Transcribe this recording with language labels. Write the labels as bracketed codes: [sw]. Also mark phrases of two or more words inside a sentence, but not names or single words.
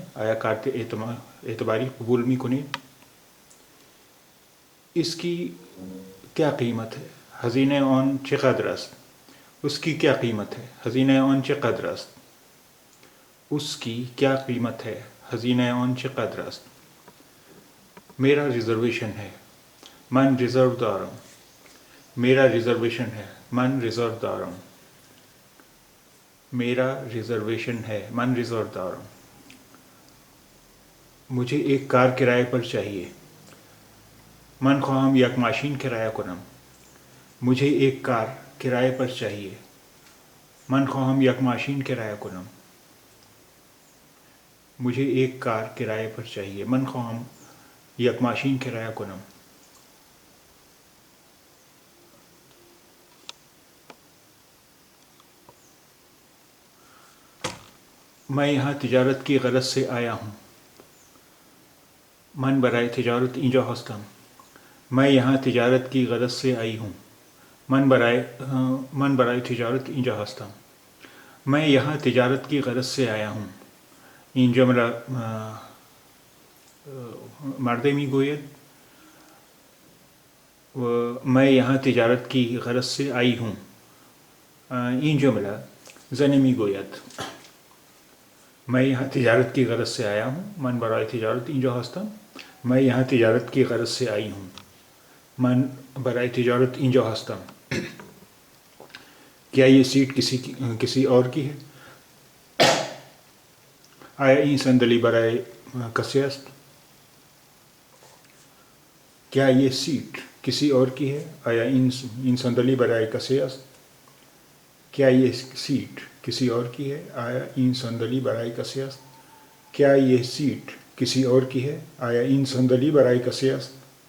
[fa] آیا کارت اعتباری قبول میکنید؟ [ur] اس کی کیا قیمت ہے؟ [fa] هزینه آن چقدر است؟ [ur] اس کی کیا قیمت ہے؟ [fa] هزینه آن چقدر است؟ [ur] اس کی کیا قیمت ہے؟ [fa] هزینه آن چقدر است؟ [ur] میرا ریزرویشن ہے. [fa] من ریزرو دارم. [ur] میرا ریزرویشن ہے. [fa] من ریزرو دارم. [ur] میرا ریزرویشن ہے. [fa] من ریزرو دارم. [ur] مجھے ایک کار کرائے پر چاہیے. [fa] من خواهم یک ماشین کرایه کنم. [ur] مجھے ایک کار کرائے پر چاہیے. [fa] من خواهم یک ماشین کرایه کنم. [ur] مجھے ایک کار کرائے پر چاہیے. [fa] من خواهم یک ماشین کرایه کنم. [ur] میں یہاں تجارت کی غرض سے آیا ہوں. [fa] من برای تجارت اینجا هستم. [ur] میں یہاں تجارت کی غرض سے آئی ہوں. [fa] من برای تجارت اینجا هستم. [ur] میں یہاں تجارت کی غرض سے آیا ہوں. [fa] این جمله مرده میگوید و [ur] میں یہاں تجارت کی غرض سے آئی ہوں. [fa] این جمله زن میگوید [ur] میں یہاں تجارت کی غرض سے آیا ہوں. [fa] من برای تجارت اینجا هستم. [ur] میں یہاں تجارت کی غرض سے آئی ہوں. [fa] من برای تجارت اینجا هستم. [ur] کیا یہ سیٹ کسی اور کی ہے؟ [fa] آیا این صندلی برای کسی است؟ [ur] کیا یہ سیٹ کسی اور کی ہے؟ [fa] آیا این صندلی برای کسی است؟ [ur] کیا یہ سیٹ کسی اور کی ہے؟ [fa] آیا این صندلی برای کسی است؟ [ur] کیا یہ سیٹ کسی اور کی ہے؟ [fa] آیا این صندلی برای کسی است؟